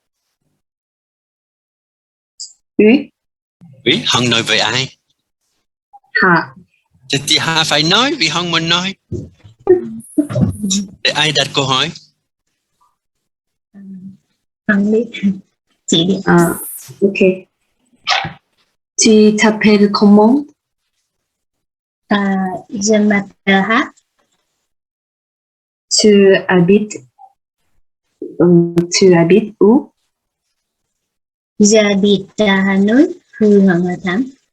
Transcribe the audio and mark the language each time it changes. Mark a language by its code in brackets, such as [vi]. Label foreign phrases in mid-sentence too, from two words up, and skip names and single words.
[fr] Oui. Oui, [vi] Hằng nói với ai? Hà. Thì Hà phải nói vì Hằng muốn nói. Để ai đặt câu hỏi? Hằng biết. Chị đi. [fr] Ok. Tu t'appelles comment? Je m'appelle Hát. Tu habites où? J'habite à Hanoi, phường Hoàng Hoa Thám.